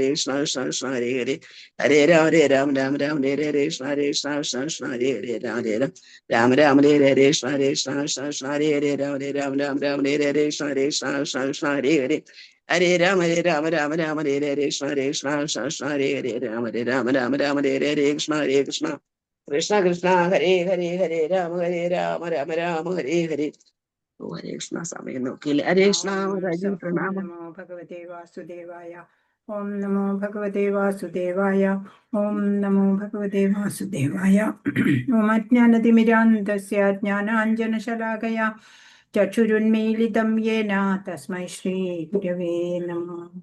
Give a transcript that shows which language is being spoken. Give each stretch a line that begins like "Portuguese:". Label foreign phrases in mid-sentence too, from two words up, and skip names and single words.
Sanskrit: കൃഷ്ണ കൃഷ്ണ കൃഷ്ണ ഹരേ ഹരേ ഹരേ രാമ ഹരേ ഹരേ കൃഷ്ണ ഹരേ കൃഷ്ണ കൃഷ്ണ കൃഷ്ണ ഹരേ ഹരേ രാമ ഹരേ ഹരേ കൃഷ്ണ ഹരേ കൃഷ്ണ കൃഷ്ണ കൃഷ്ണ ഹരേ ഹരേ രാമ ഹരേ ഹരേ കൃഷ്ണ ഹരേ കൃഷ്ണ കൃഷ്ണ കൃഷ്ണ ഹരേ ഹരേ ഹരേ രാമ ഹരേ ഹരേ കൃഷ്ണ ഹരേ കൃഷ്ണ കൃഷ്ണ കൃഷ്ണ ഹരേ ഹരേ രാമ ഹരേ ഹരേ കൃഷ്ണ ഹരേ കൃഷ്ണ കൃഷ്ണ കൃഷ്ണ ഹരേ ഹരേ രാമ രാമ ഹരേ ഹരേ ഹരേ കൃഷ്ണ.
Malayalam: സമയം നോക്കിയില്ല.
Sanskrit: ഹരേ കൃഷ്ണ.
Malayalam: പ്രണാമം.
Sanskrit: നമോ ഭഗവതേ വാസുദേവായ. ഓം നമോ ഭഗവതേ വാസുദേവായ. ഓം നമോ ഭഗവതേ വാസുദേവായ. ഓം അജ്ഞാനതിമിരാന്തസ്യ ജ്ഞാനാഞ്ജനശലാകയാ ചക്ഷുരുന്മീലിതം യേന തസ്മൈ ശ്രീ ഗുരവേ നമഃ.